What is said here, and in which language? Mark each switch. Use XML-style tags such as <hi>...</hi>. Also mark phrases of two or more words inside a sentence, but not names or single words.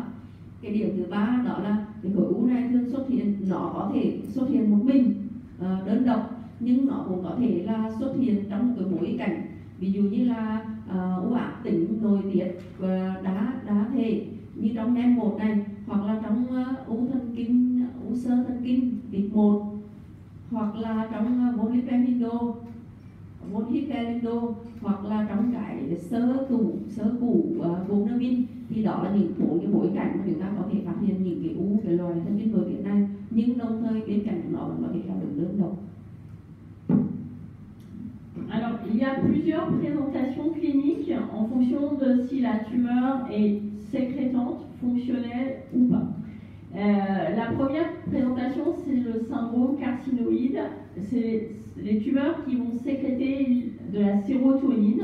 <vi>Cái điểm thứ ba đó là cái khối u này thường xuất hiện, nó có thể xuất hiện một mình đơn độc, nhưng nó cũng có thể là xuất hiện trong một cái bối cảnh, ví dụ như là u ác tính nội tiết và đa thể như trong NEM1 này, hoặc là trong u thần kinh, u xơ thần kinh type 1, hoặc là trong von Hippel-Lindau, hoặc là trong cái sơ củ vùng nơ vin. Thì đó là những bốn cái bối cảnh mà chúng ta có thể phát hiện những cái u cái loài thần kinh nội tiết này, nhưng đồng thời bên cạnh nó vẫn có thể là được đơn độc.</vi> <fr>Alors, il y a plusieurs présentations cliniques en fonction de si la tumeur est sécrétante, fonctionnelle ou pas. La première présentation, c'est le syndrome carcinoïde. C'est les tumeurs qui vont sécréter de la sérotonine.</fr>